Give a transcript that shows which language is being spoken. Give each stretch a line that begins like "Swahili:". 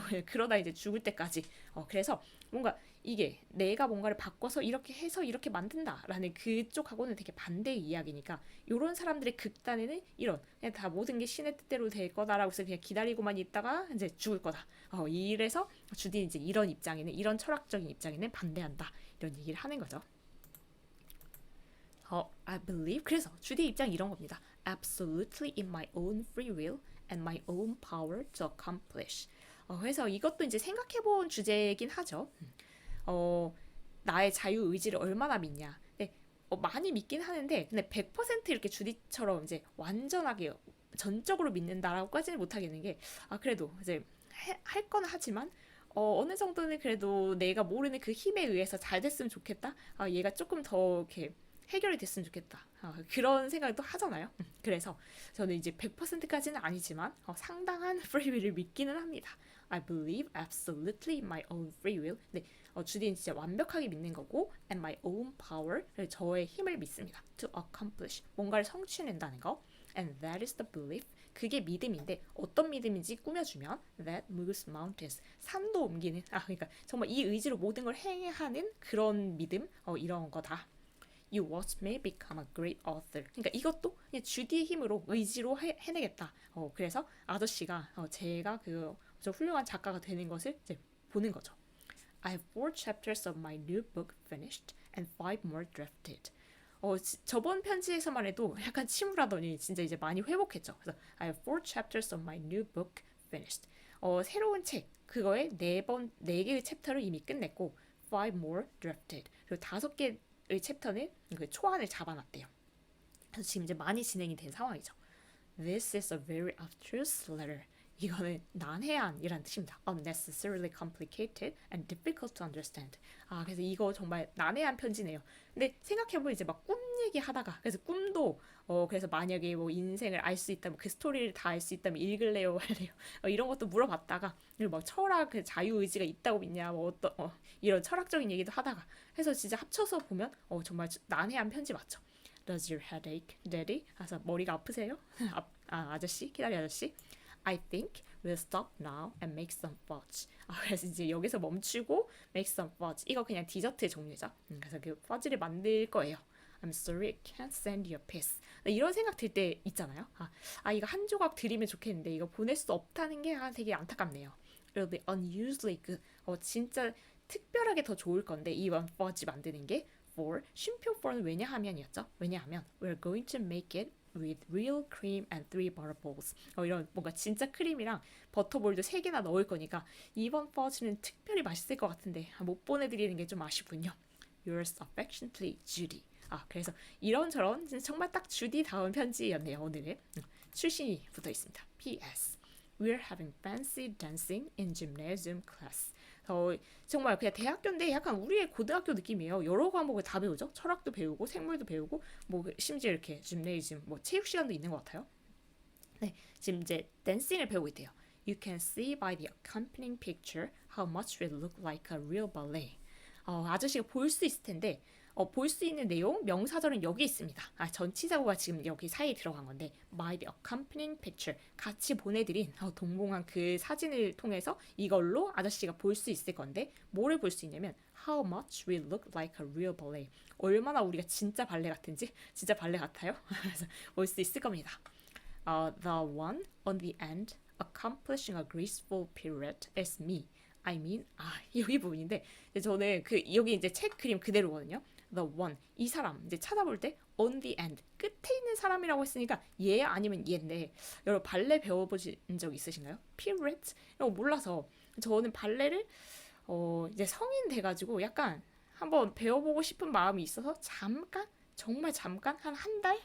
Korean: 그러다 이제 죽을 때까지. 그래서 뭔가 이게 내가 뭔가를 바꿔서 이렇게 해서 이렇게 만든다라는 그쪽하고는 되게 반대의 이야기니까 이런 사람들의 극단에는 이런 그냥 다 모든 게 신의 뜻대로 될 거다라고 해서 그냥 기다리고만 있다가 이제 죽을 거다. 이래서 주디 이제 이런 입장에는 이런 철학적인 입장에는 반대한다 이런 얘기를 하는 거죠.
English: I believe
Korean: 그래서 주디 입장 이런 겁니다.
English: Absolutely in my own free will and my own power to accomplish.
Korean: 그래서 이것도 이제 생각해본 주제이긴 하죠. 나의 자유 의지를 얼마나 믿냐. 네, 많이 믿긴 하는데, 근데 100% 이렇게 주디처럼 이제 완전하게 전적으로 믿는다라고까지는 못하겠는 게, 그래도 이제 할 건 하지만, 어느 정도는 그래도 내가 모르는 그 힘에 의해서 잘 됐으면 좋겠다. 얘가 조금 더 이렇게 해결이 됐으면 좋겠다. 그런 생각도 하잖아요. 그래서 저는 이제 100%까지는 아니지만 상당한 free will을 믿기는 합니다.
English: I believe absolutely in my own free will.
Korean: 네, 주디는 진짜 완벽하게 믿는 거고
English: and my own power,
Korean: 저의 힘을 믿습니다.
English: To accomplish,
Korean: 뭔가를 성취해낸다는 거.
English: And that is the belief.
Korean: 그게 믿음인데 어떤 믿음인지 꾸며주면
English: that moves mountains,
Korean: 산도 옮기는 그러니까 정말 이 의지로 모든 걸 행하는 그런 믿음 이런 거다.
English: You watch me become a great author.
Korean: 그러니까 이것도 그냥 주디의 힘으로 의지로 해내겠다. 그래서 아저씨가 제가 저 훌륭한 작가가 되는 것을 이제 보는 거죠.
English: I have 4 chapters of my new book finished and 5 more drafted.
Korean: 저번 편지에서만 해도 약간 침울하더니 진짜 이제 많이 회복했죠. 그래서
English: I have 4 chapters of my new book finished.
Korean: 새로운 책 그거에 4개의 챕터를 이미 끝냈고
English: 5 more drafted.
Korean: 그리고 5개의 챕터는 그 초안을 잡아놨대요. 그래서 지금 이제 많이 진행이 된 상황이죠.
English: This is a very abstruse letter.
Korean: 이거는 난해한이란 뜻입니다.
English: Unnecessarily complicated and difficult to understand.
Korean: 그래서 이거 정말 난해한 편지네요. 근데 생각해보면 이제 막 꿈 얘기하다가 그래서 꿈도 그래서 만약에 뭐 인생을 알 수 있다면 그 스토리를 다 알 수 있다면 읽을래요 할래요 이런 것도 물어봤다가 그리고 막 철학 그 자유의지가 있다고 믿냐 뭐 이런 철학적인 얘기도 하다가 해서 진짜 합쳐서 보면 정말 난해한 편지 맞죠.
English: Does your head ache, daddy?
Korean: 그래서 머리가 아프세요? 아저씨? 기다리 아저씨?
English: I think we'll stop now and make some fudge.
Korean: 그래서 이제 여기서 멈추고
English: make some fudge.
Korean: 이거 그냥 디저트의 종류죠. 그래서 그 fudge를 만들 거예요.
English: I'm sorry, I can't send you a piece.
Korean: 이런 생각 들 때 있잖아요. 이거 한 조각 드리면 좋겠는데 이거 보낼 수 없다는 게 되게 안타깝네요.
English: It'll be unusually good.
Korean: 진짜 특별하게 더 좋을 건데 이번 fudge 만드는 게 for 쉼표 for는 왜냐하면이었죠. 왜냐하면
English: we're going to make it with real cream and 3 butterballs.
Korean: 이런 뭔가 진짜 크림이랑 버터볼도 3개나 넣을 거니까 이번 fudge는 특별히 맛있을 것 같은데 못 보내드리는 게 좀 아쉽군요.
English: Yours affectionately, Judy.
Korean: 그래서 이런저런 정말 딱 주디 다운 편지였네요. 오늘은 출신이 붙어 있습니다.
English: P.S. We're having fancy dancing in gymnasium class.
Korean: 정말 그냥 대학교인데 약간 우리의 고등학교 느낌이에요. 여러 과목을 다 배우죠. 철학도 배우고 생물도 배우고 뭐 심지어 이렇게 gymnasium 뭐 체육 시간도 있는 것 같아요. 네, 지금 이제 댄싱을 배우고 있대요.
English: You can see by the accompanying picture how much we look like a real ballet.
Korean: 아저씨가 볼 수 있을 텐데 볼 수 있는 내용 명사절은 여기 있습니다. 전치사구가 지금 여기 사이에 들어간 건데
English: by the accompanying picture
Korean: 같이 보내드린 동봉한 그 사진을 통해서 이걸로 아저씨가 볼 수 있을 건데 뭐를 볼 수 있냐면
English: how much we look like a real ballet.
Korean: 얼마나 우리가 진짜 발레 같은지 진짜 발레 같아요. 그래서 볼 수 있을 겁니다.
English: The one on the end accomplishing a graceful pirouette is me. I mean,
Korean: 여기 부분인데 저는 그 여기 이제 책 그림 그대로거든요.
English: The one
Korean: 이 사람 이제 찾아볼 때
English: on the end
Korean: 끝에 있는 사람이라고 했으니까 얘 아니면 얘인데 여러분 발레 배워보신 적 있으신가요? pirouette 이거 몰라서 저는 발레를 이제 성인 돼가지고 약간 한번 배워보고 싶은 마음이 있어서 잠깐 정말 잠깐 한 달?